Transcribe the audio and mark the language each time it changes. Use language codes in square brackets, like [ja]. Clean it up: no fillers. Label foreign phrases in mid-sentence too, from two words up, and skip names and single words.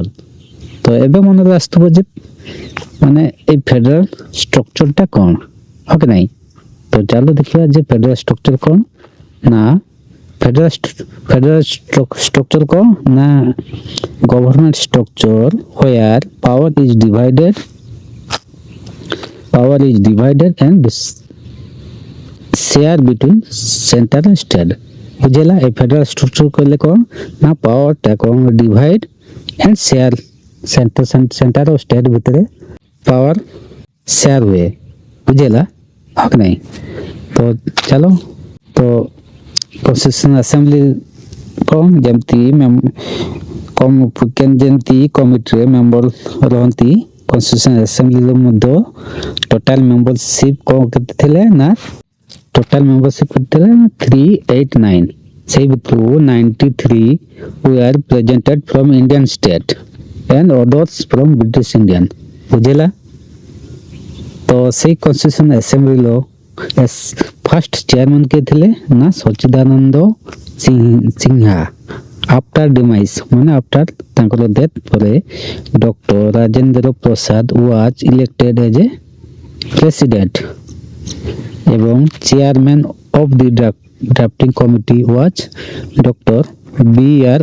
[or] ତ ଏବେ ମନରେ ଆସୁଥିବ ଯେ ମାନେ ଏଇ [en] federal structure [or] କ'ଣ, ହଁ କି ନାହିଁ? ତ ଚାଲ ଦେଖିବା ଯେ [en] federal structure [or] କ'ଣ ନା [en] federal structure [or] କ'ଣ ନା [en] government structure where power is divided and share between center and state। ବୁଝିଲା? [or] ଏ [en] federal structure [or] କହିଲେ କ'ଣ ନା ପାୱାରଟା କ'ଣ [en] divide and share center [or] ଆଉ ଷ୍ଟେଟ୍ ଭିତରେ [en] power share [or] ହୁଏ। ବୁଝିଲା? ହଁ କି ନାହିଁ? ତ ଚାଲ ତ [en] constitutional assembly [or] କ'ଣ ଯେମିତି କମିଟିରେ ମେମ୍ବର ରହନ୍ତି, [en] constitutional assembly [or] ମଧ୍ୟ [en] total membership [or] କ'ଣ କେତେ ଥିଲେ ନା [en] total membership [or] କେତେ ଥିଲା ନା 389। ସେଇ ଭିତରୁ [en] 93 were presented from Indian state and others from British Indian। [or] ବୁଝିଲା? ତ ସେଇ [en] constitutional assembly first chairman [or] କିଏ ଥିଲେ ନା ସଚ୍ଚିଦାନନ୍ଦ ସିନ୍ହା। [en] after demise ମାନେ ଆଫ୍ଟର ତାଙ୍କର ଡେଥ୍ ପରେ ଡକ୍ଟର ରାଜେନ୍ଦ୍ର ପ୍ରସାଦ was elected as a president ଏବଂ chairman of the drafting committee was ଡକ୍ଟର B.R.